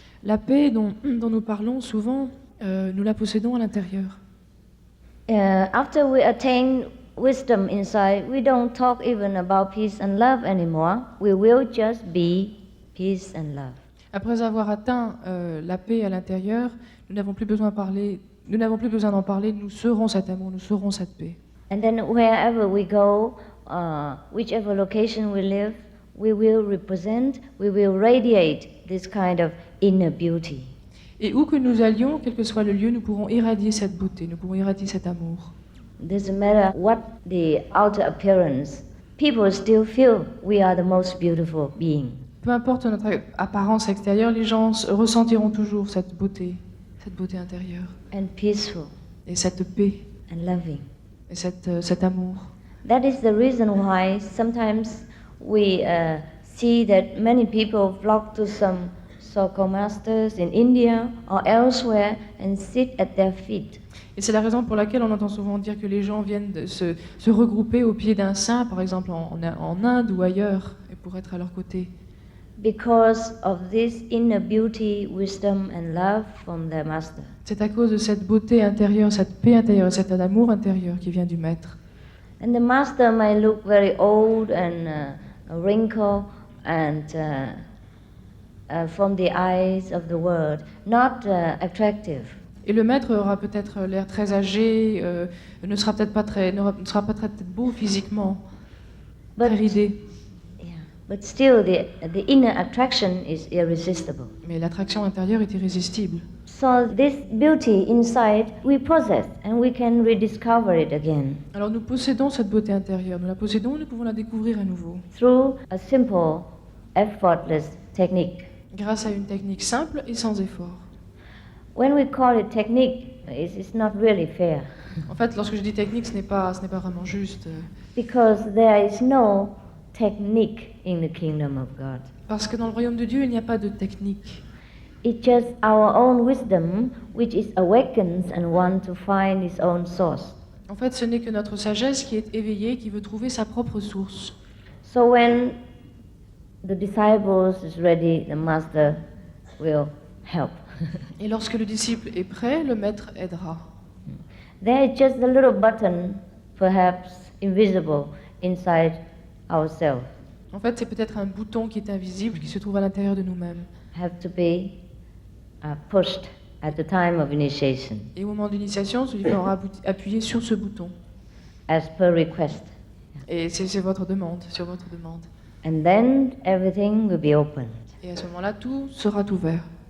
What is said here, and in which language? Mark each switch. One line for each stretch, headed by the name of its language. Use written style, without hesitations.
French: La paix dont nous parlons souvent, nous la possédons à l'intérieur.
English: After we attain wisdom inside, we don't talk even about peace and love anymore. We will just be peace and love.
French: Après avoir atteint la paix à l'intérieur, nous n'avons plus besoin d'en parler, nous serons cet amour, nous serons cette paix.
English: And then wherever we go, whichever location we live, we will represent, we will radiate this kind of inner beauty.
French: Et où que nous allions, quel que soit le lieu, nous pourrons irradier cette beauté, nous pourrons irradier cet amour.
English: Doesn't matter what the outer appearance, people still feel we are the most beautiful being.
French: Peu importe notre apparence extérieure, les gens ressentiront toujours cette beauté intérieure.
English: And peaceful.
French: Et cette paix.
English: And loving.
French: Et cet amour.
English: That is the reason why sometimes we see that many people flock to some so-called masters in India or elsewhere and sit at their feet.
French: Et c'est la raison pour laquelle on entend souvent dire que les gens viennent de se regrouper au pied d'un saint, par exemple en Inde ou ailleurs, et pour être à leur côté.
English: Because of this inner beauty, wisdom and love from their master.
French: C'est à cause de cette beauté intérieure, cette paix intérieure, cet amour intérieur qui vient du maître.
English: And the master might look very old and wrinkled and from the eyes of the world, not attractive.
French: Et le maître aura peut-être l'air très âgé, ne sera peut-être pas très beau physiquement, très ridé.
English: But still, the inner attraction is irresistible.
French: Mais l'attraction intérieure est irrésistible.
English: So this beauty inside, we possess, and we can rediscover it again.
French: Alors nous possédons cette beauté intérieure, nous la possédons et nous pouvons la découvrir à nouveau.
English: Through a simple, effortless technique.
French: Grâce à une technique simple et sans effort.
English: When we call it technique, it's not really fair.
French: En fait, lorsque je dis technique, ce n'est pas vraiment juste.
English: Because there is no technique in the kingdom of God.
French: Parce que dans le royaume de Dieu, il n'y a pas de technique.
English: It's just our own wisdom which is awakens and wants to find its own source.
French: En fait, ce n'est que notre sagesse qui est éveillée, qui veut trouver sa propre source.
English: So when the disciples is ready, the master will help.
French: Et lorsque le disciple est prêt, le maître aidera.
English: There is just a little button, perhaps invisible, inside ourselves.
French: En fait, c'est peut-être un bouton qui est invisible, qui se trouve à l'intérieur de nous-mêmes.
English: Have to be pushed at the time of initiation,
French: Et au moment de l'initiation, celui qui aura appuyé sur ce bouton.
English: as per request.
French: Et c'est votre demande, sur votre demande.
English: And then everything will be opened,
French: Et à ce moment-là, tout sera ouvert.